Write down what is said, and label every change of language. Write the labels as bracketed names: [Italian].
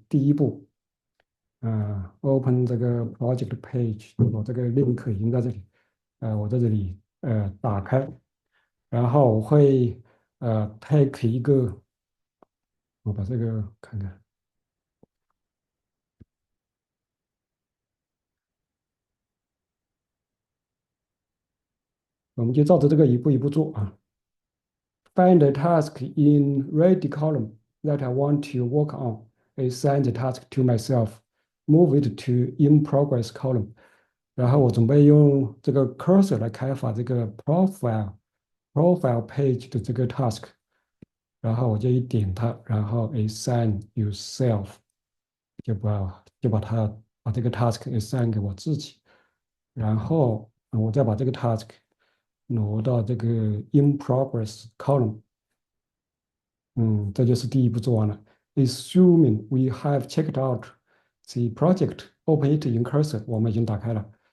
[Chinese] 第一步，open 这个 project page，我这个 link 已经在这里，我在这里打开，然后我会take 一个，我把这个看看，我们就照着这个一步一步做啊。 [English] Find a task in ready column that I want to work on. Assign the task to myself. Move it to in progress column. [Chinese] 然后我准备用这个 cursor 来开发这个 profile page 的这个 task，然后我就一点它，然后 [English] assign yourself， [Chinese] 就把把这个 task assign 给我自己，然后我再把这个 task 挪到这个 in progress column，这就是第一步做完了。 [English] Assuming we have checked out the project, open it in cursor， [Chinese] 我们已经打开了。